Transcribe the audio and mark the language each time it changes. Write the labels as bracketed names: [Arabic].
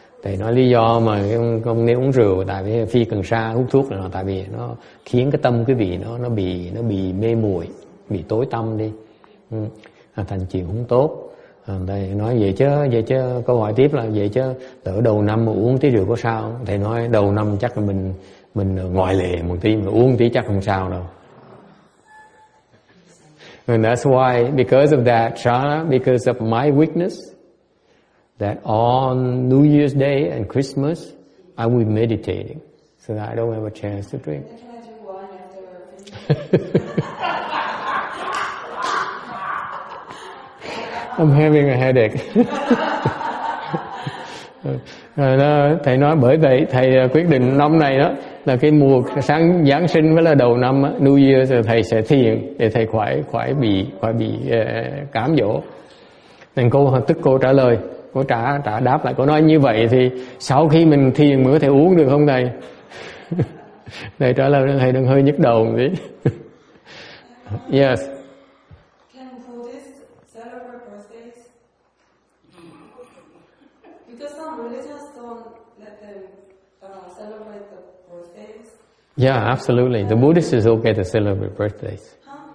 [Vietnamese] Thì nói lý do mà không nên uống rượu tại vì phi cần sa hút thuốc là tại vì nó khiến cái tâm quý vị nó bị mê muội, bị tối tâm đi, thành chuyện không tốt. Thầy nói vậy chứ câu hỏi tiếp là vậy chứ từ đầu năm mà uống tí rượu có sao? Thầy nói đầu năm chắc là mình ngoại lệ một tí, mà uống tí chắc không sao đâu. [English] And that's why, because of that, Shana, because of my weakness, that on New Year's Day and Christmas, I will be meditating, so that I don't have a chance to drink. Can I do wine after I'm having a headache. [Vietnamese] Thầy nói bởi vậy thầy quyết định năm này đó là cái mùa Giáng sinh với là đầu năm New Year, rồi thầy sẽ thiền để thầy khỏi bị cám dỗ. Nên cô trả lời, cô trả đáp lại, cô nói như vậy thì sau khi mình thiền mới có thể uống được không thầy? Thầy trả lời thầy đừng hơi nhức đầu một tí. [English] Yes. Can Buddhists celebrate birthdays? Because some religions don't let them celebrate the birthdays. Yeah, absolutely. The Buddhist is okay to celebrate birthdays. Huh?